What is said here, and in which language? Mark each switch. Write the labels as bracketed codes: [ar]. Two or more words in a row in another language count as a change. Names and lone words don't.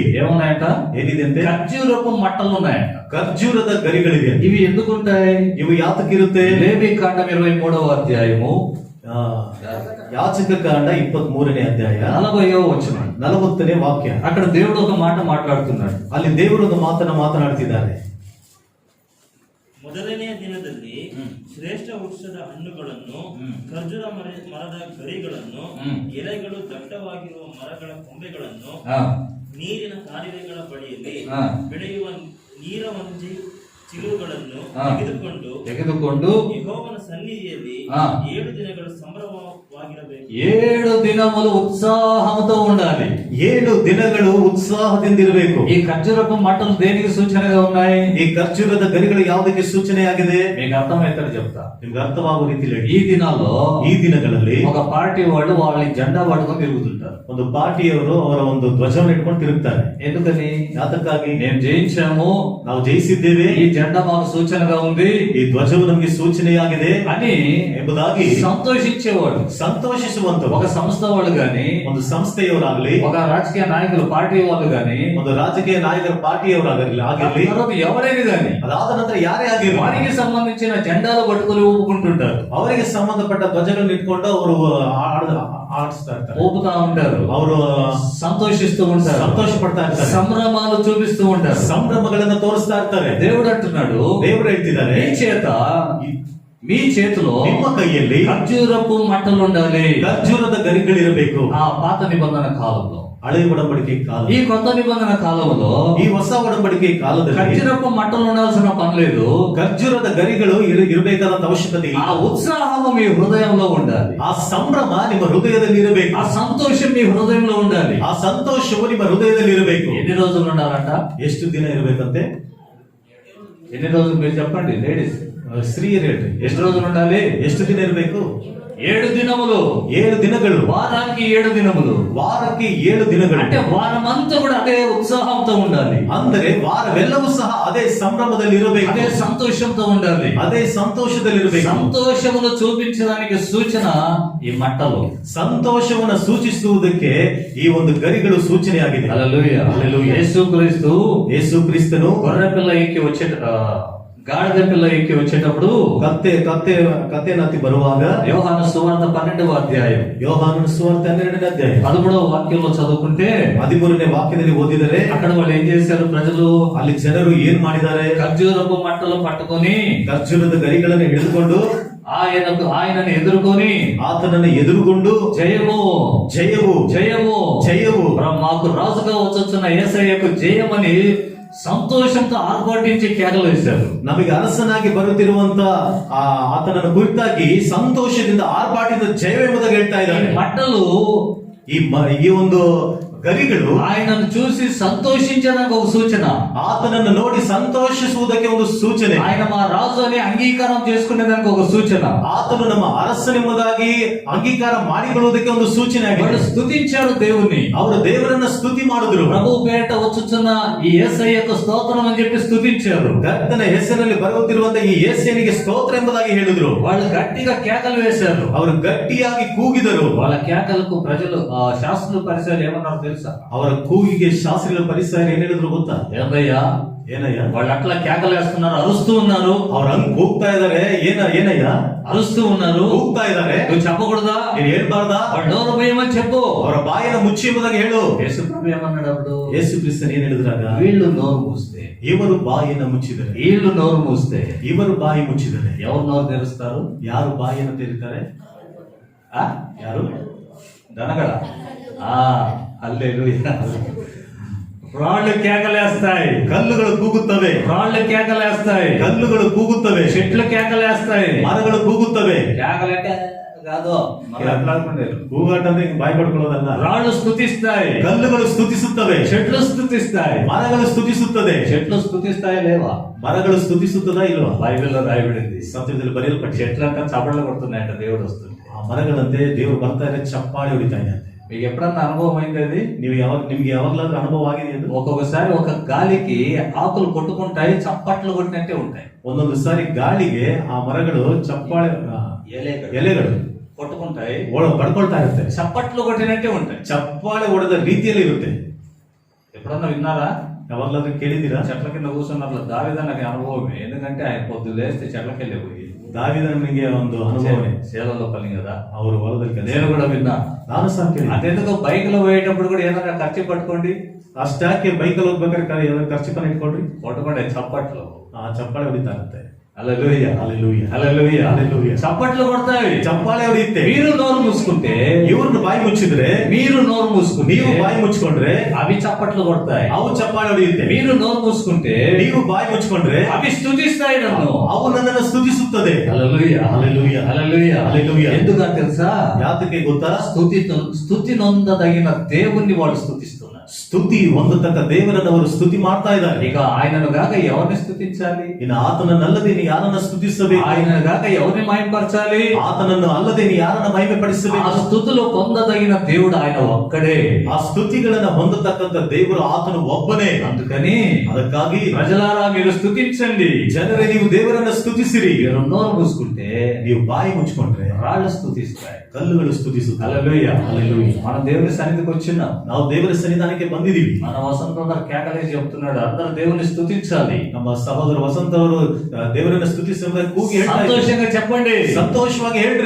[te] ఏమున్నాయంట? [kn] ಏನಿದೆ ಅಂತೆ? [te] ఖర్జూరపు మట్టలు ఉన్నాయంట. [kn] ಖರ್ಜೂರದ ಗರಿಗಳಿದೆ. [te] ఇవి ఎందుకుంటాయి? [kn] ಇವು ಯಾತಕ್ಕಿರುತ್ತೆ? [te] లేవి కాండం 23వ అధ్యాయము [kn] ಯಾಚಕ ಕಾಂಡ 23ನೇ ಅಧ್ಯಾಯ [te] 40వ వచనం, [kn] 40ನೇ ವಾಕ್ಯ. [te] అక్కడ దేవుడు ఒక మాట మాట్లాడుతున్నాడు. [kn] ಅಲ್ಲಿ ದೇವರು ಒಂದು ಮಾತನ್ನ ಮಾತನಾಡ್ತಿದ್ದಾರೆ. ಮೊದಲನೆಯ ದಿನದಲ್ಲಿ ಶ್ರೇಷ್ಠ ವೃಕ್ಷದ ಹಣ್ಣುಗಳನ್ನು, ಖರ್ಜೂರ ಮರದ ಗರಿಗಳನ್ನು, ಎಲೆಗಳು ದಟ್ಟವಾಗಿರುವ ಮರಗಳ ಕೊಂಬೆಗಳನ್ನು, ನೀರಿನ ಕಾಲುವೆಗಳ ಬಳಿಯಲ್ಲಿ ಬೆಳೆಯುವ ನೀರವಂಜಿ ಚಿಗುರುಗಳನ್ನು ತೆಗೆದುಕೊಂಡು ಯೆಹೋವನ ಸನ್ನಿಧಿಯಲ್ಲಿ 7 ದಿನಗಳು ಸಂಭ್ರಮವಾಗಿರಬೇಕು. [te] 7 ದಿನములు ఉత్సాహంతో ఉండాలి. [kn] 7 ದಿನಗಳು ಉತ್ಸಾಹದಿಂದಿರಬೇಕು. [te] ఈ ఖర్జూరపు మట్టలు దేనికి సూచనగా ఉన్నాయి? [kn] ಈ ಖರ್ಜೂರದ ಗರಿಗಳು ಯಾವುದಕ್ಕೆ ಸೂಚನೆಯಾಗಿದೆ? [te] మీకు అర్థమైతే చెప్తా. [kn] ನಿಮ್ಗೆ ಅರ್ಥವಾಗುವ ರೀತಿಯಲ್ಲಿ [te] ఈ దినాల్లో, [kn] ಈ ದಿನಗಳಲ್ಲಿ [te] ఒక పార్టీ వాళ్ళు వాళ్ళ జెండా పట్టుకొని తిరుగుతుంటారు. [kn] ಒಂದು ಪಾರ್ಟಿಯವರು ಅವರ ಒಂದು ಧ್ವಜವನ್ನು ಇಟ್ಕೊಂಡು ತಿರುಗ್ತಾರೆ. [te] ఎందుకని? [kn] ಯಾತಕ್ಕಾಗಿ? [te] మేము జయించాము, [kn] ನಾವು ಜಯಿಸಿದ್ದೇವೆ, [te] ఈ జెండా మాకు సూచనగా ఉంది, [kn] ಈ ಧ್ವಜವು ನಮಗೆ ಸೂಚನೆಯಾಗಿದೆ [te] అని [kn] ಎಂಬುದಾಗಿ [te] సంతోషించేవాడు. [kn] ಸಂತೋಷಿಸುವಂತವರು. [te] ఒక సంస్థ వాళ్ళు గాని, [kn] ಒಂದು ಸಂಸ್ಥೆಯವರಾಗಲಿ, [te] ఒక రాజకీయ నాయకులు ಪಾರ್ಟಿ వాళ్ళు గాని, [kn] ಒಂದು ರಾಜಕೀಯ ನಾಯಕರ ಪಾರ್ಟಿಯವರಾಗಲಿ ಆಗಿರಲಿ, [te] తర్వాత ఎవరైనా గాని [kn] ಅದಾದ ನಂತರ ಯಾರೇ ಆಗಿರಲಿ, [te] వారికి సంబంధించిన జెండాలు పట్టుకొని ఊపుకుంటుంటారు. [kn] ಅವರಿಗೆ ಸಂಬಂಧಪಟ್ಟ ಧ್ವಜಗಳನ್ನು ಇಟ್ಕೊಂಡು ಅವರು ಆಡಿಸ್ತಾ ಇರ್ತಾರೆ, [te] ఊపుతా ఉంటారు, [kn] ಅವರು [te] సంతోషిస్తూ ఉంటారు, [kn] ಸಂತೋಷ ಪಡ್ತಾ ಇರ್ತಾರೆ, [te] సంభ్రమాలు చూపిస్తూ ఉంటారు, [kn] ಸಂಭ್ರಮಗಳನ್ನ ತೋರಿಸ್ತಾ ಇರ್ತಾರೆ. [te] దేవుడు అంటున్నాడు, [kn] ದೇವರು ಹೇಳ್ತಿದ್ದಾರೆ, [te] మీ చేతిలో [kn] ನಿಮ್ಮ ಕೈಯಲ್ಲಿ [te] ఖర్జూరపు మట్టలు ఉండాలి. [kn] ಖರ್ಜೂರದ ಗರಿಗಳಿರಬೇಕು. [te] ఆ పాత నిబంధన కాలంలో, [kn] ಹಳೆಯ ಒಡಂಬಡಿಕೆ ಕಾಲ, [te] ఈ కొత్త నిబంధన కాలంలో [kn] ಈ ಹೊಸ ಒಡಂಬಡಿಕೆ ಕಾಲದಲ್ಲಿ [te] ఖర్జూరపు మట్టలు ఉండాల్సిన పని లేదు. [kn] ಖರ್ಜೂರದ ಗರಿಗಳು ಇರಬೇಕಾದಂತ ಅವಶ್ಯಕತೆ ఆ ಇಲ್ಲ. [te] ఉత్సాహము మీ హృదయంలో ఉండాలి. [kn] ಆ ಸಂಭ್ರಮ ನಿಮ್ಮ ಹೃದಯದಲ್ಲಿ ಇರಬೇಕು. [te] ఆ సంతోషం మీ హృదయంలో ఉండాలి. [kn] ಆ ಸಂತೋಷವು ನಿಮ್ಮ ಹೃದಯದಲ್ಲಿ ಇರಬೇಕು. [te] ఎన్ని రోజులు ఉండాలంట? [kn] ಎಷ್ಟು ದಿನ ಇರಬೇಕಂತೆ? [te] ఎన్ని రోజులు మీరు చెప్పండి లేడీస్, [kn] ಸ್ತ್ರೀಯರು ಹೇಳ್ರಿ, [te] ಎಷ್ಟು రోజులు ఉండాలి? [kn] ಎಷ್ಟು ದಿನ ಇರಬೇಕು? [te] 7 దినములు, [kn] 7 ದಿನಗಳು, [te] వారానికి 7 దినములు, [kn] ವಾರಕ್ಕೆ 7 ದಿನಗಳು. [te] అంటే వారమంతా కూడా అదే ఉత్సాహంతో ఉండాలి, [kn] ಅಂದರೆ ವಾರವೆಲ್ಲವೂ ಸಹ ಅದೇ ಸಂಭ್ರಮದಲ್ಲಿ ಇರಬೇಕು, [te] అదే సంతోషంతో ఉండాలి. [kn] ಅದೇ ಸಂತೋಷದಲ್ಲಿ ಇರಬೇಕು. [te] సంతోషమును చూపించడానికి సూచన ఈ మట్టలు. [kn] ಸಂತೋಷವನ್ನ ಸೂಚಿಸುವುದಕ್ಕೆ ಈ ಒಂದು ಗರಿಗಳು ಸೂಚನೆಯಾಗಿದೆ. [te] హల్లెలూయా. హల్లెలూయా. యేసుక్రీస్తు [kn] ಯೇಸು ಕ್ರಿಸ್ತನು [te] గొర్రె పిల్ల ఎక్కి గాడిద పిల్ల ఎక్కి వచ్చేటప్పుడు [kn] ಕತ್ತೆನತ್ತಿ ಬರುವಾಗ [te] యోహాను సువార్త 12వ అధ్యాయం [kn] ಯೋಹಾನನ ಸುವಾರ್ತೆ 12ನೇ ಅಧ್ಯಾಯ [te] 13వ వాక్యంలో చదువుకుంటే [kn] 13ನೇ ವಾಕ್ಯದಲ್ಲಿ ಓದಿದರೆ [te] అక్కడ వాళ్ళు ఏం చేశారు? ప్రజలు [kn] ಅಲ್ಲಿ ಜನರು ಏನ್ ಮಾಡಿದ್ದಾರೆ? [te] ఖర్జూరపు మట్టలు పట్టుకొని [kn] ಖರ್ಜೂರದ ಗರಿಗಳನ್ನು ಹಿಡಿದುಕೊಂಡು [te] ఆయనను ఎదుర్కొని [kn] ಆತನನ್ನು ಎದುರುಗೊಂಡು [te] జయము [kn] ಜಯವು [te] జయము [kn] ಜಯವು [te] మాకు రాజుగా వచ్చొచ్చిన యేసయ్యకు జయమని సంతోషంతో ఆర్భాటించి కేకలు వేశారు. [kn] ನಮಗೆ ಅರಸನಾಗಿ ಬರುತ್ತಿರುವಂತ ಆತನನ್ನು ಕುರಿತಾಗಿ ಸಂತೋಷದಿಂದ ಆರ್ಭಾಟದಿಂದ ಜಯವೆಂಬುದಾಗಿ ಹೇಳ್ತಾ ಇದ್ದಾರೆ. [te] మట్టలు [kn] ಈ ಒಂದು ಗರಿಗಳು [te] ఆయనను చూసి సంతోషించడానికి ఒక సూచన, [kn] ಆತನನ್ನು ನೋಡಿ ಸಂತೋಷಿಸುವುದಕ್ಕೆ ಒಂದು ಸೂಚನೆ, [te] ఆయన మా రాజు అని అంగీకారం చేసుకునేదానికి ఒక సూచన. [kn] ಆತನು ನಮ್ಮ ಅರಸನೆಂಬುದಾಗಿ ಅಂಗೀಕಾರ ಮಾಡಿಕೊಳ್ಳುವುದಕ್ಕೆ ಒಂದು ಸೂಚನೆ [te] వాళ్ళు [kn] ಆಗಿದೆ. [te] స్తుతించారు దేవుణ్ణి, [kn] ಅವರು ದೇವರನ್ನ ಸ್ತುತಿ ಮಾಡಿದ್ರು. [te] ప్రభు పేట వచ్చుచున్న ఈ యేసయ్యకు స్తోత్రం అని చెప్పి స్తుతించారు. [kn] ಕರ್ತನ ಹೆಸರಿನಲ್ಲಿ ಬರುತ್ತಿರುವಂತ ಈ ಯೇಸುವಿನಿಗೆ ಸ್ತೋತ್ರ ಎಂಬುದಾಗಿ ಹೇಳಿದ್ರು. [te] వాళ్ళు గట్టిగా కేకలు వేశారు. [kn] ಅವರು ಗಟ್ಟಿಯಾಗಿ ಕೂಗಿದರು. [te] వాళ్ళ కేకలకు ప్రజలు శాస్త్రులు పరిసరాలు ఏమన్నారు తెలుసా? [kn] ಅವರ ಕೂಗಿಗೆ ಶಾಸ್ತ್ರಿಗಳ ಪರಿಸರ ಏನ್ ಹೇಳಿದ್ರು ಗೊತ್ತಾ? [te] ఏందయ్యా [kn] ಏನಯ್ಯ? [te] వాళ్ళు అట్లా కేకలు వేస్తున్నారు, అరుస్తూ ఉన్నారు. [kn] ಅವ್ರ ಹಂಗ್ ಕೂಗ್ತಾ ಇದಾರೆ. ಏನಯ್ಯ? [te] అరుస్తూ ఉన్నారు. [kn] ಕೂಗ್ತಾ ಇದಾರೆ. [te] నువ్వు చెప్పకూడదా? [kn] ನೀನ್ ಹೇಳ್ಬಾರ್ದಾ? [te] వాళ్ళు నోరు పోయమని చెప్పు. [kn] ಅವರ ಬಾಯಿನ ಮುಚ್ಚಿ ಎಂಬುದಾಗಿ ಹೇಳು. [te] యేసు ప్రభు ఏమన్నాడు అప్పుడు? [kn] ಯೇಸು ಕ್ರಿಸ್ತನ್ ಏನ್ ಹೇಳಿದ್ರಾಗ? [te] వీళ్ళు నోరు మూస్తే, [kn] ಇವರು ಬಾಯಿನ ಮುಚ್ಚಿದರೆ, [te] వీళ్ళు నోరు మూస్తే [kn] ಇವರು ಬಾಯಿ ಮುಚ್ಚಿದರೆ [te] ఎవరు నోరు తెరుస్తారు? [kn] ಯಾರು ಬಾಯಿಯನ್ನು ತೆರೀತಾರೆ? ఆ? ಯಾರು? [te] దనగడ. హల్లెలూయా. రాళ్ళు కేకలేస్తాయి, [kn] ಕಲ್ಲುಗಳು ಕೂಗುತ್ತವೆ. [te] రాళ్ళు కేకలేస్తాయి, [kn] ಕಲ್ಲುಗಳು ಕೂಗುತ್ತವೆ. [te] చెట్లు కేకలేస్తాయి. [kn] ಮರಗಳು ಕೂಗುತ್ತವೆ. [te] కేకలేక కాదు, మనం ఎట్లాడుకుంటారు. [kn] ಕೂಗಾಟ ಅಂದ್ರೆ ಹಿಂಗ್ ಬಾಯಿ ಪಡ್ಕೊಳ್ಳೋದಲ್ಲ. [te] రాళ్ళు స్తుతిస్తాయి, [kn] ಕಲ್ಲುಗಳು ಸ್ತುತಿಸುತ್ತವೆ. [te] చెట్లు స్తుతిస్తాయి. [kn] ಮರಗಳು ಸ್ತುತಿಸುತ್ತದೆ. [te] చెట్లు స్తుతిస్తాయి లేవా? [kn] ಮರಗಳು ಸ್ತುತಿಸುತ್ತದಾ ಇಲ್ವಾ? [te] బైబిల్లో రాయబడింది. [kn] ಸತ್ಯದಲ್ಲಿ ಬರೆಯಲ್ಪಟ್ಟ [te] చెట్లంతా చప్పట్లు కొడుతున్నాయంట దేవుడు వస్తుంది. [kn] ಆ ಮರಗಳಂತೆ ದೇವರು ಬರ್ತಾ ಇದ್ರೆ ಚಪ್ಪಾಳೆ ಹೊಡಿತಾ ಇದೆ. [te] మీకు ఎప్పుడన్నా అనుభవం అయింది అది? [kn] ನಿಮ್ಗೆ ಯಾವಾಗ್ಲಾದ್ರೂ ಅನುಭವ ಆಗಿದೆ ಅದು? [te] ఒక్కొక్కసారి ఒక గాలికి ఆకులు కొట్టుకుంటాయి, చప్పట్లు కొట్టినట్టే ఉంటాయి. [kn] ಒಂದೊಂದು ಸಾರಿ ಗಾಳಿಗೆ ಆ ಮರಗಳು ಚಪ್ಪಾಳೆ ಎಲೆಗಳು [te] కొట్టుకుంటాయి, [kn] ಪಡ್ಕೊಳ್ತಾ ಇರುತ್ತೆ. [te] చప్పట్లు కొట్టినట్టే ఉంటాయి. [kn] ಚಪ್ಪಾಳೆ ಹೊಡೆದ ರೀತಿಯಲ್ಲಿ ಇರುತ್ತೆ. [te] ఎప్పుడన్నా విన్నారా? [kn] ಯಾವಾಗ್ಲಾದ್ರೂ ಕೇಳಿದ್ದೀರಾ? [te] చెట్ల కింద కూర్చున్నట్లు దావీదన్నకి అనుభవమే. ఎందుకంటే ఆయన పొద్దు లేస్తే చెట్లకి వెళ్ళిపోయి [kn] ದಾವೀದನಿಗೆ ಒಂದು ಅನುಭವನೇ. [te] శేలలో పని కదా, [kn] ಅವರು ಹೊಲದಲ್ಲಿ ಕೆಲಸ. [te] నేను కూడా విన్నా. [kn] ನಾನು ಸಹ ಕೇಳಿ. [te] అదెందుకు బైక్ లో పోయేటప్పుడు కూడా ఏదైనా ఖర్చు పట్టుకోండి, [kn] ಅಷ್ಟಾಕೆ ಬೈಕಲ್ಲಿ ಹೋಗ್ಬೇಕಾದ್ರೆ ಏನಾದ್ರು ಖರ್ಚುಕನ್ನ ಇಟ್ಕೊಳ್ರಿ. [te] కొట్టుకోండి చప్పట్లు. [kn] ಆ ಚಪ್ಪಾಳೆ ಹೊಡಿತಾ ಇರುತ್ತೆ. [te] హల్లెలూయా, హల్లెలూయా, హల్లెలూయా, హల్లెలూయా. చప్పట్లు కొడతాయి. [kn] ಚಪ್ಪಾಳೆ ಹೊಡೆಯುತ್ತೆ. [te] మీరు నోరు మూసుకుంటే, [kn] ಇವ್ರನ್ನ ಬಾಯಿ ಮುಚ್ಚಿದ್ರೆ, [te] మీరు నోరు మూసుకుంటే, [kn] ನೀವು ಬಾಯಿ ಮುಚ್ಕೊಂಡ್ರೆ [te] అవి చప్పట్లు కొడతాయి. [kn] ಅವು ಚಪ್ಪಾಳೆ ಹೊಡೆಯುತ್ತೆ. [te] మీరు నోరు మూసుకుంటే, [kn] ನೀವು ಬಾಯಿ ಮುಚ್ಕೊಂಡ್ರೆ [te] అవి స్తుతిస్తాయి నన్ను. [kn] ಅವು ನನ್ನನ್ನು ಸ್ತುತಿಸುತ್ತದೆ. [te] హల్లెలూయా, హల్లెలూయా, హల్లెలూయా, హల్లెలూయా. ఎందుకని తెలుసా? [kn] ಯಾತಕ್ಕೆ ಗೊತ್ತಾ? [te] స్తుతి నొందదగిన దేవుణ్ణి వాళ్ళు స్తుతిస్తున్నారు. [kn] ಸ್ತುತಿ ಹೊಂದತಕ್ಕ ದೇವರನ್ನು ಅವರು ಸ್ತುತಿ ಮಾಡ್ತಾ ಇದ್ದಾರೆ. [te] ఇక ఆయనను గాక ఎవరిని స్తుతించాలి? [kn] ಇನ್ನು ಆತನನ್ನಲ್ಲದೆ ನೀನು ಯಾರನ್ನ ಸ್ತುತಿಸಬೇಕು? [te] ఆయనను గాక ఎవరిని మహిమపరచాలి? [kn] ಆತನನ್ನು ಅಲ್ಲದೆ ನೀನು ಯಾರನ್ನ ಮಹಿಮೆ ఆ ಪಡಿಸಬೇಕು? [te] స్తుతులు పొందదగిన దేవుడు ఆయన ఒక్కడే. [kn] ಆ ಸ್ತುತಿಗಳನ್ನ ಹೊಂದತಕ್ಕಂತ ದೇವರು ಆತನು ಒಬ್ಬನೇ. [te] అందుకని [kn] ಅದಕ್ಕಾಗಿ [te] ప్రజలారా మీరు స్తుతించండి. [kn] ಜನರೇ ನೀವು ದೇವರನ್ನ ಸ್ತುತಿಸಿರಿ. [te] మీరు నోరు మూసుకుంటే [kn] ನೀವು ಬಾಯಿ ಮುಚ್ಕೊಂಡ್ರೆ [te] రాళ్ళు స్తుతిస్తాయి. [kn] ಕಲ್ಲುಗಳು ಸ್ತುತಿಸುತ್ತವೆ. [te] హల్లెలూయా, హల్లెలూయా. మనం దేవుని సన్నిధికి వచ్చినాం. [kn] ನಾವು ದೇವರ ಸನ್ನಿಧಾನಕ್ಕೆ ಬಂದಿದ್ದೀವಿ. [te] మన వసంత కేకలేసి చెప్తున్నాడు, అందరూ దేవుని స్తుతించాలి. [kn] ನಮ್ಮ ಸಹೋದರ ವಸಂತ ಅವರು ದೇವರನ್ನ ಸ್ತುತಿಸುವುದಕ್ಕೆ ಕೂಗಿ ಹೇಳ್ತಾ ಇದ್ದಾರೆ. [te] సంతోషంగా చెప్పండి, [kn] ಸಂತೋಷವಾಗಿ ಹೇಳ್ರಿ,